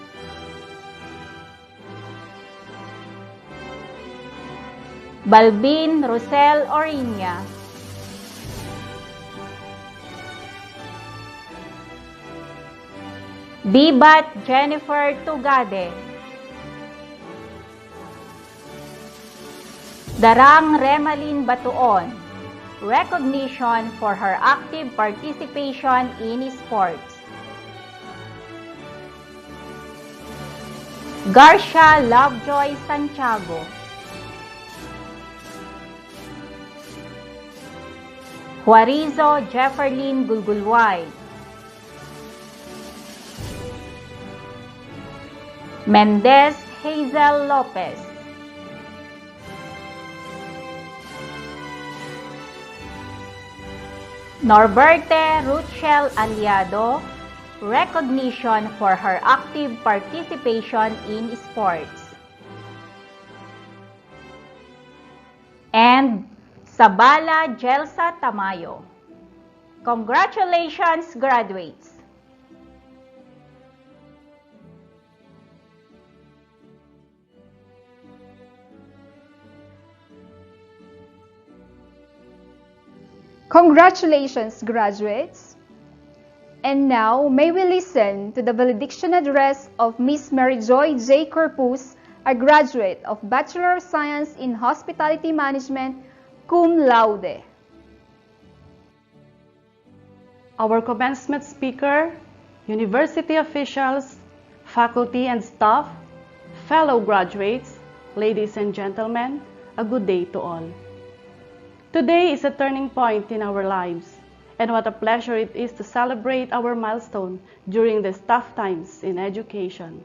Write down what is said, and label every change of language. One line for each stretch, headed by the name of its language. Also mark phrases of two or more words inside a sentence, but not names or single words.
English: Balbin Rosel Oriña. Bibat Jennifer Tugade. Darang Remalin Batuon. Recognition for her active participation in sports. Garcia Lovejoy Santiago. Juarizo Jefferlin Gulgulway. Mendez Hazel Lopez. Norberte Ruchel Aliado. Recognition for her active participation in sports. And Sabala Jelsa Tamayo. Congratulations, graduates! Congratulations, graduates! And now, may we listen to the Benediction address of Miss Mary Joy J. Corpus, a graduate of Bachelor of Science in Hospitality Management, cum laude. Our commencement speaker, university officials, faculty and staff, fellow graduates, ladies and gentlemen, a good day to all. Today is a turning point in our lives, and what a pleasure it is to celebrate our milestone during these tough times in education.